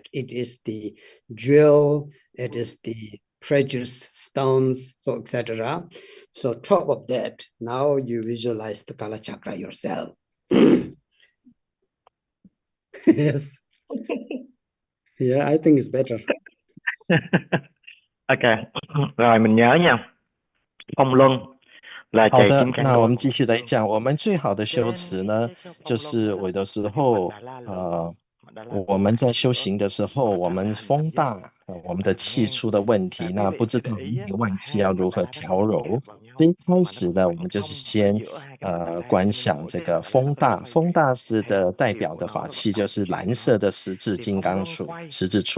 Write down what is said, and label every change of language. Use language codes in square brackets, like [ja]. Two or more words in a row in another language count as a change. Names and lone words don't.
[en] It is the jewel, it is the precious stones, so etc. So top of that, now you visualize the Kalachakra yourself. Yes. Yeah, I think it's better. [vi] Ok, rồi mình nhớ nha. Phong luân là [zh] 好 [vi] chạy [zh] 的， [vi] kim cang [zh] 那我 [vi] luân. [zh] 们继续来讲，我们最好的修持呢，就是有的时候，我们在修行的时候，我们风大，我们的气出的问题，那不知道内外气要如何调柔。所以一开始呢，我们就是先观想这个风大，风大师的代表的法器就是蓝色的十字金刚杵，十字杵。